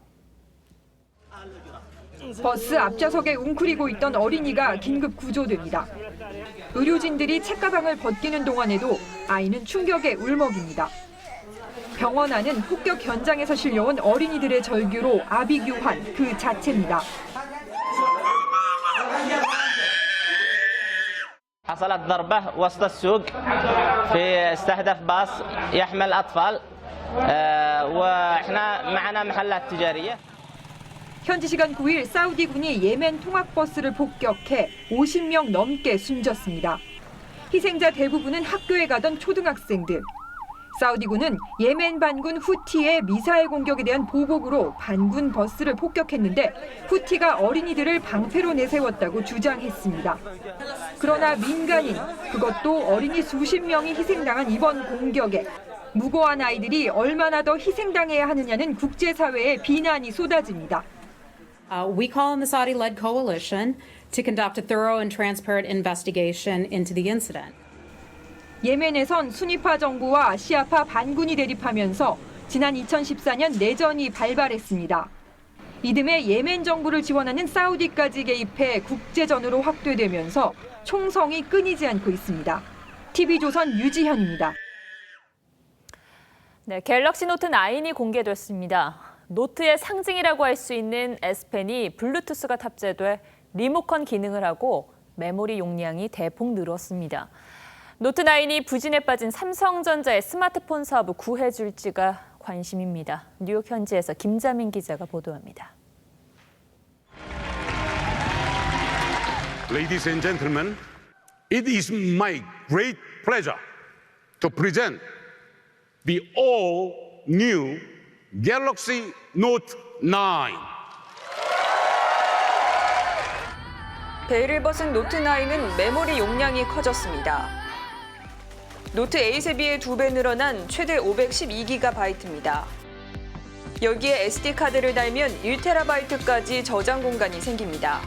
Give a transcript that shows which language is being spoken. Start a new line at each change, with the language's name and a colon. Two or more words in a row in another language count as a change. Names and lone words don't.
Korean: 버스 앞좌석에 웅크리고 있던 어린이가 긴급 구조됩니다. 의료진들이 책가방을 벗기는 동안에도 아이는 충격에 울먹입니다. 병원 안은 폭격 현장에서 실려온 어린이들의 절규로 아비규환 그 자체입니다.
Arabic: حصلت ضربة وسط السوق في استهدف باص يحمل أطفال وإحنا معنا محلات تجارية.
Korean: 현지 시간 9일 사우디군이 예멘 통학버스를 폭격해 50명 넘게 숨졌습니다. 희생자 대부분은 학교에 가던 초등학생들. 사우디군은 예멘 반군 후티의 미사일 공격에 대한 보복으로 반군 버스를 폭격했는데 후티가 어린이들을 방패로 내세웠다고 주장했습니다. 그러나 민간인, 그것도 어린이 수십 명이 희생당한 이번 공격에 무고한 아이들이 얼마나 더 희생당해야 하느냐는 국제사회의 비난이 쏟아집니다.
English: We call on the Saudi-led coalition to conduct a thorough and transparent investigation into the incident.
Korean: 예멘에선 순위파 정부와 시아파 반군이 대립하면서 지난 2014년 내전이 발발했습니다. 이듬해 예멘 정부를 지원하는 사우디까지 개입해 국제전으로 확대되면서 총성이 끊이지 않고 있습니다. TV조선 유지현입니다. 네, 갤럭시 노트 9이 공개됐습니다. 노트의 상징이라고 할 수 있는 S펜이 블루투스가 탑재돼 리모컨 기능을 하고 메모리 용량이 대폭 늘었습니다. 노트 9이 부진에 빠진 삼성전자의 스마트폰 사업을 구해줄지가 관심입니다. 뉴욕 현지에서 김자민 기자가 보도합니다.
English: Ladies and gentlemen, it is my great pleasure to present the all-new Galaxy Note 9.
Korean: 베일을 벗은 노트 9은 메모리 용량이 커졌습니다. 노트 8에 비해 2배 늘어난 최대 512GB입니다. 여기에 SD카드를 달면 1TB까지 저장 공간이 생깁니다.